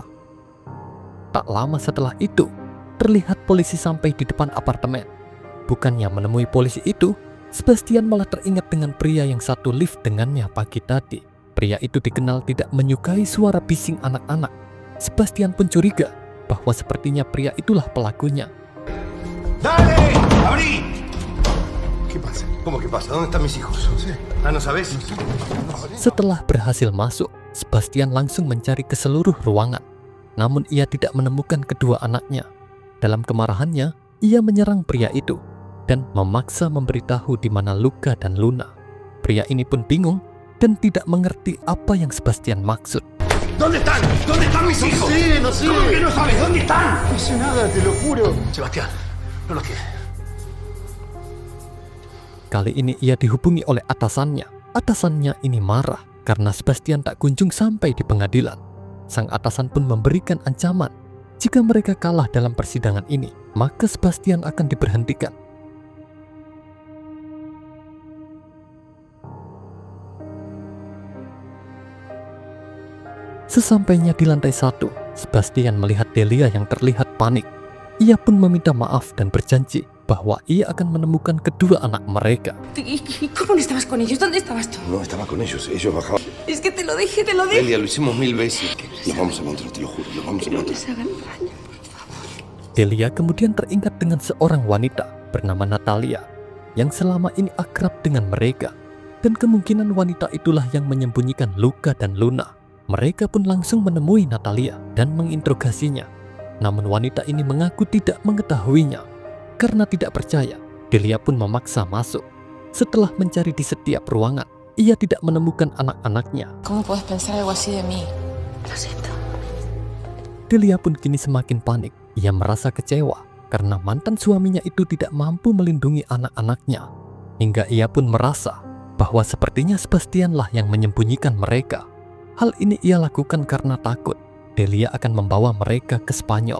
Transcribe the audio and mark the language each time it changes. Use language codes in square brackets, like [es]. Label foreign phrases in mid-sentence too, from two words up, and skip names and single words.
[id] Tak lama setelah itu, terlihat polisi sampai di depan apartemen. Bukannya menemui polisi itu, Sebastian malah teringat dengan pria yang satu lift dengannya pagi tadi. Pria itu dikenal tidak menyukai suara bising anak-anak. Sebastian pun curiga bahwa sepertinya pria itulah pelakunya. [es] ¡Dale! ¡Abrí! ¿Qué pasa? ¿Cómo que pasa? ¿Dónde están mis hijos? No sé. ¿Ah, no sabes? [id] Setelah berhasil masuk, Sebastian langsung mencari ke seluruh ruangan. Namun ia tidak menemukan kedua anaknya. Dalam kemarahannya, ia menyerang pria itu dan memaksa memberitahu di mana Luca dan Luna. Pria ini pun bingung dan tidak mengerti apa yang Sebastian maksud. [es] ¿Dónde están? ¿Dónde están mis hijos? No sé. ¿Cómo que no sabes? ¿Dónde están? No sé nada, te lo juro. Sebastián, no los tienes. [id] Kali ini ia dihubungi oleh atasannya. Atasannya ini marah karena Sebastian tak kunjung sampai di pengadilan. Sang atasan pun memberikan ancaman. Jika mereka kalah dalam persidangan ini, maka Sebastian akan diberhentikan. Sesampainya di lantai 1, Sebastian melihat Delia yang terlihat panik. Ia pun meminta maaf dan berjanji bahwa ia akan menemukan kedua anak mereka. [es] ¿Y cómo no estabas con ellos? ¿Dónde estabas tú? No, estaba con ellos. Ellos bajaban. Es que te lo dije, te lo dije. Delia, lo hicimos 1000 veces. Los vamos a encontrar, te lo juro. Los vamos a Que no encontrar. les hagan daño, por favor. [id] Delia kemudian teringat dengan seorang wanita bernama Natalia yang selama ini akrab dengan mereka, dan kemungkinan wanita itulah yang menyembunyikan Luca dan Luna. Mereka pun langsung menemui Natalia dan menginterogasinya. Namun wanita ini mengaku tidak mengetahuinya. Karena tidak percaya, Delia pun memaksa masuk. Setelah mencari di setiap ruangan, ia tidak menemukan anak-anaknya. ¿Cómo puedes pensar algo así de mí? Lo siento. Delia pun kini semakin panik. Ia merasa kecewa karena mantan suaminya itu tidak mampu melindungi anak-anaknya. Hingga ia pun merasa bahwa sepertinya Sebastianlah yang menyembunyikan mereka. Hal ini ia lakukan karena takut Delia akan membawa mereka ke Spanyol.